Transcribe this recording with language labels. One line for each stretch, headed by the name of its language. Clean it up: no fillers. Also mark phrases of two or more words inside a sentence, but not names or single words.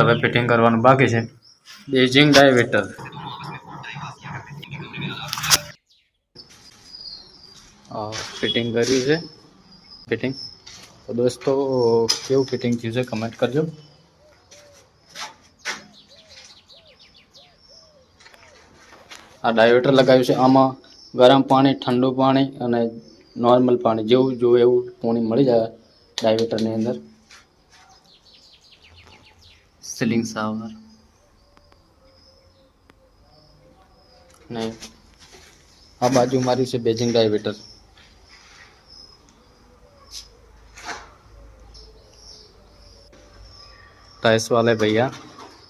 Gujarati: હવે ફિટિંગ કરવાનું બાકી હૈ।
English: basin diverter
Gujarati: ફિટિંગ કરી હૈ ફિટિંગ। તો દોસ્તો કેવું ફિટિંગ થયું છે કમેન્ટ કરજો। આ ડાયવેટર લગાવ્યું છે। આમાં ગરમ પાણી ઠંડું પાણી અને નૉર્મલ પાણી જેવું જોઈએ એવું પાણી મળી જાય ડાયવેટરની અંદર।
English: ceiling shower
Gujarati: ને આ બાજુ મારી છે
English: basin diverter.
Hindi: टाइल्स वाले भैया